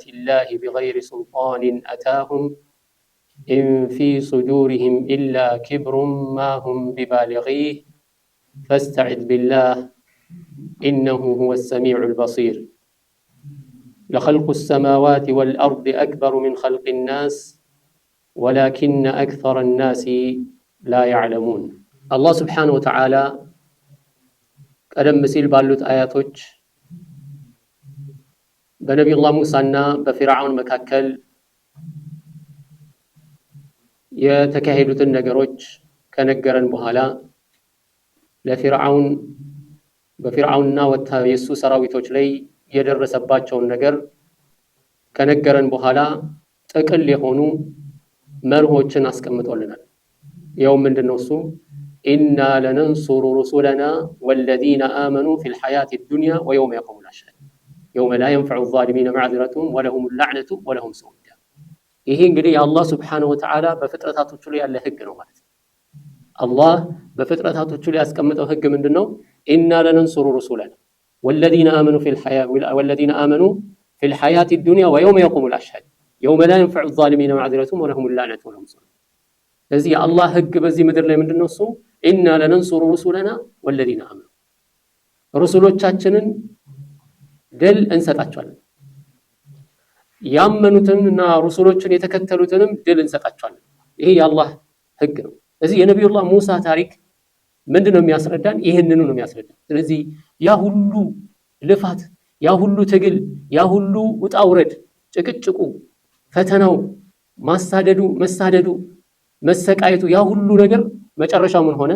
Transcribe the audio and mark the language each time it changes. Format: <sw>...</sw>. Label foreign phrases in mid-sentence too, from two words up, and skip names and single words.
<ar>الله بغير سلطان أتاهم إن في صدورهم إلا كبر ما هم ببالغيه فاستعذ بالله إنه هو السميع البصير لخلق السماوات والأرض أكبر من خلق الناس ولكن أكثر الناس لا يعلمون الله سبحانه وتعالى قدم مسيل بالوت آياتوች</ar> <am>በነብዩ አላህ ሙሳና በፊርዓውን መካከል የተካሄዱትን ነገሮች ከነገረን በኋላ በፊርዓውንና የሱ ሰራዊቶች ላይ የደረሰባቸውን ነገር ከነገረን በኋላ ጥቅል የሆኑ መርሆችን አስቀምጦልናል። ያው ምንድነው እሱ?</am> <ar>إنا لننصر رسلنا والذين آمنوا في الحياة الدنيا ويوم يقوم الأشهاد يوم لا ينفع الظالمين معذرتهم ولهم اللعنة ولهم سوء الدار።</ar> <am>ይሄ እንግዲህ የአላህ</am> <ar>سبحانه وتعالى</ar> <am>በፍጥረታቶቹ ላይ ያለ ህግ ነው ማለት ነው። አላህ በፍጥረታቶቹ ላይ ያስቀመጠው ህግ ምንድነው?</am> <ar>إنا لننصر رسلنا والذين آمنوا في الحياة الدنيا ويوم يقوم الأشهاد يوم لا ينفع الظالمين معذرتهم ولهم اللعنة ولهم سوء الدار።</ar> <am>ስለዚህ የአላህ ህግ በዚህ ምድር ላይ ምንድነው እሱ?</am> <ar>إنا لننصر رسلنا والذين آمنوا</ar> <am>ሩሱሎቻችንን ድል እንሰጣቸዋለን። ያመኑትንና ሩሱሎችን የተከተሉትንም ድል እንሰጣቸዋለን። ይሄ የአላህ ህግ ነው። ስለዚህ የነብዩላህ ሙሳ ታሪክ ምንድነው የሚያስረዳን? ይሄንኑ ነው የሚያስረዳን። ስለዚህ ያ ሁሉ ልፋት፣ ያ ሁሉ ትግል፣ ያ ሁሉ ውጣ ውረድ፣ ጭቅጭቁ፣ ፈተናው፣ መሳደዱ፣ መሰቃየቱ፣ ያ ሁሉ ነገር መጨረሻው ምን ሆነ?</am>